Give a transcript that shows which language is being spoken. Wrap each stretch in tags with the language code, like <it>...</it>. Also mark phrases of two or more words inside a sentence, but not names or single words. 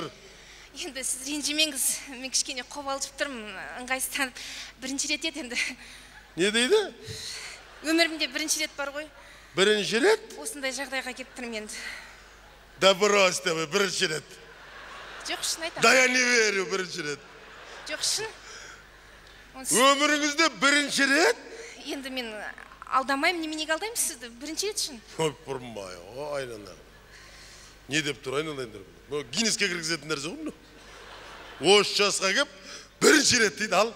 <kk>Енді сіз ренжімеңіз, мен кішкене қобалжып тұрмын, ыңғайсызданып. Бірінші рет еді енді. Не дейді? Өмірімде бірінші рет бар ғой. Бірінші рет? Осындай жағдайға келіп тұрмын енді.</kk> <ru>Да просто</ru> <kk>бірінші рет. Жоқ, шын айтамын.</kk> <ru>Да я не верю,</ru> <kk>бірінші рет. Жоқ, шын. Өміріңізде бірінші рет? Енді мен алдамаймын, неменеге алдаймын сізді? Бірінші рет шын. Ой, бұрмай, айналайын. Не деп тұр, айналайындар? Гиннеске кіргізетін нәрсе ғой мынау. Осы жасқа кеп, бірінші рет дейді, ал.</kk>